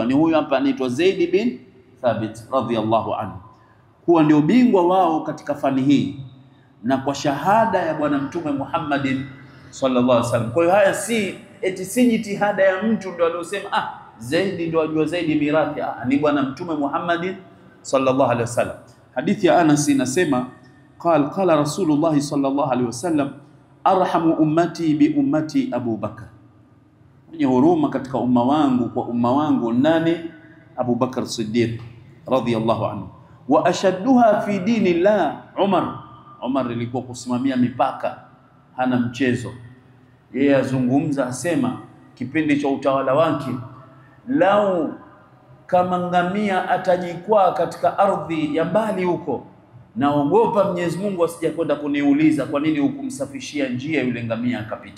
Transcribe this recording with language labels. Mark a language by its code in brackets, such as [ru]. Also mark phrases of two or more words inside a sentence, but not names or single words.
[sw] Ni huyu hapa anaitwa Zaid bin Thabit [ar] رضي الله عنه, [sw] kuwa ndio bingwa wao katika fani hii, na kwa shahada ya bwana mtume Muhammadin [ar] صلى الله عليه وسلم. [sw] Kwa hiyo haya si jitihada ya mtu ndio aliyosema Zaid ndio ajua zaidi mirathi, ni bwana mtume Muhammadin [ar] صلى الله عليه وسلم. [sw] Hadithi ya Anas inasema [ar] قال رسول الله صلى الله عليه وسلم أرحم أمتي بأمتي أبو بكر, [sw] mwenye huruma katika umma wangu kwa umma wangu nani? Abu Bakar Siddiq [ar] رضي الله عنه. وأشدها في دين الله [sw] Umar ilikuwa kusimamia mipaka, hana mchezo. Yeye azungumza, asema kipindi cha utawala wake, lau kama ngamia atajikwaa katika ardhi ya mbali huko, naogopa Mwenyezi Mungu asije kwenda kuniuliza kwa nini hukumsafishia njia yule ngamia akapita.